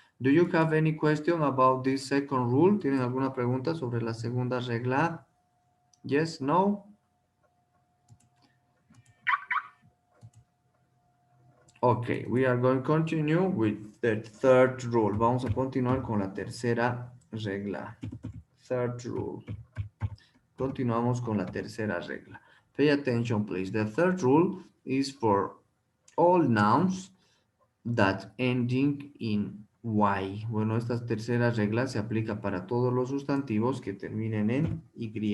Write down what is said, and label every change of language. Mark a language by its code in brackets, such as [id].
[en] Do you have any question about this second rule? [es] ¿Tienen alguna pregunta sobre la segunda regla? [en] Yes, no? Ok, we are going to continue with the third rule. [es] Vamos a continuar con la tercera regla. [en] Third rule. [es] Continuamos con la tercera regla. [en] Pay attention, please. The third rule is for all nouns that ending in Y. [es] Bueno, esta tercera regla se aplica para todos los sustantivos que terminen en Y.